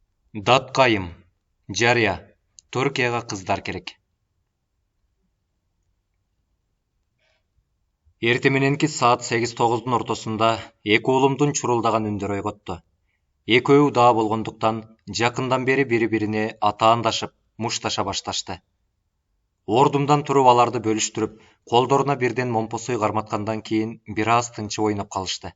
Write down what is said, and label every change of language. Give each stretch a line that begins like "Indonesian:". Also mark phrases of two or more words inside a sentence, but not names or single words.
Kyrgyz: Datkayım.
Kazakh: Жария. Түркияға қыздар керек.
Kyrgyz: Ертемененки saat 8-9'dun ортосунда эки уулумдун чурулдаган үндөрү ойготту. Экөөү даа болгондуктан жакындан бери бири-бирине атаандашып, мушташа башташты. Ордумдан туруп аларды бөлүштүрүп, колдоруна бирден момпосуй карматкандан кийин бир аз тынчы ойноп калышты.